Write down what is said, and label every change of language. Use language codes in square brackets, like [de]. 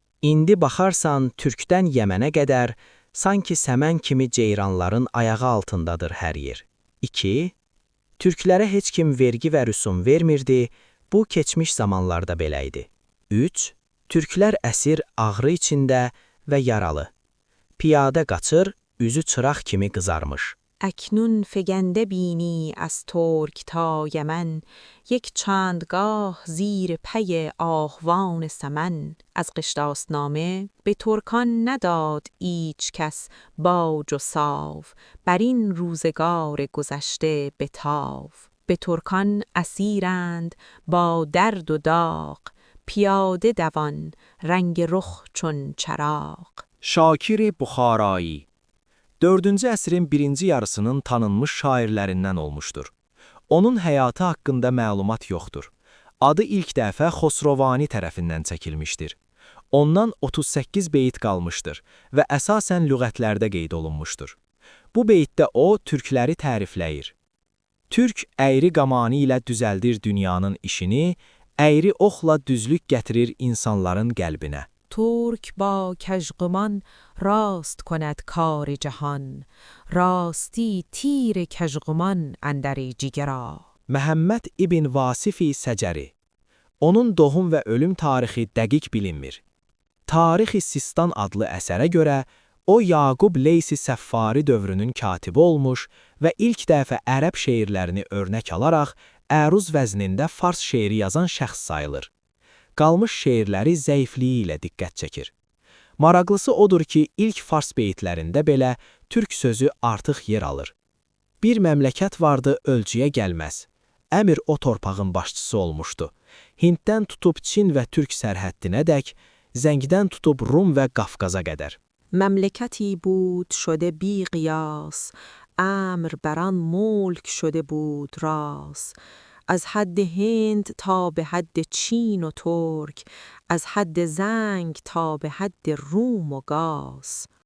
[az] İndi baxarsan Türkdən Yəmənə qədər, sanki səmən kimi ceyranların ayağı altındadır hər yer. 2. Türklərə heç kim vergi və rüsum vermirdi, bu keçmiş zamanlarda belə idi. 3. Türklər əsir ağrı içində və yaralı. Piyadə qaçır, üzü çıraq kimi qızarmış. [fa] اکنون فگنده بینی از ترک تا یمن یک چندگاه زیر پی آهوان سمن. از قشتاسنامه به ترکان نداد ایچ کس باج و ساو بر این روزگار گذشته بتاو. به ترکان اسیرند با درد و داغ پیاده دوان رنگ رخ چون چراغ. [az] Şakir Buxarayı 4-cü əsrin birinci yarısının tanınmış şairlərindən olmuşdur. Onun həyatı haqqında məlumat yoxdur. Adı ilk dəfə Xosrovani tərəfindən çəkilmişdir. Ondan 38 beyt qalmışdır və əsasən lüğətlərdə qeyd olunmuşdur. Bu beytdə o, türkləri tərifləyir. Türk əyri qamanı ilə düzəldir dünyanın işini, əyri oxla düzlük gətirir insanların qəlbinə. [fa] ترک با کژقمان راست کند کار جهان راستی تیر کژقمان اندر جگرا. [az] Məhəmməd ibn Vasifi Səcəri Onun doğum və ölüm tarixi dəqiq bilinmir. Tarix-i Sistan adlı əsərə görə o Yaqub Leysi Səffari dövrünün katibi olmuş və ilk dəfə ərəb şeirlərini örnək alaraq əruz vəznində fars şeiri yazan şəxs sayılır. Qalmış şeirləri zəifliyi ilə diqqət çəkir. Maraqlısı odur ki, ilk fars beytlərində belə türk sözü artıq yer alır. Bir məmləkət vardı ölçüyə gəlməz. Əmir o torpağın başçısı olmuşdu. Hinddən tutub Çin və Türk sərhəddinədək Zəngdən tutub Rum və Qafqaza qədər. [fa] مملکتی بود شده بی قیاس، امر بر آن ملک شده بود راس. از حد هند تا به حد چین و ترک، از حد زنگ تا به حد روم و گاز.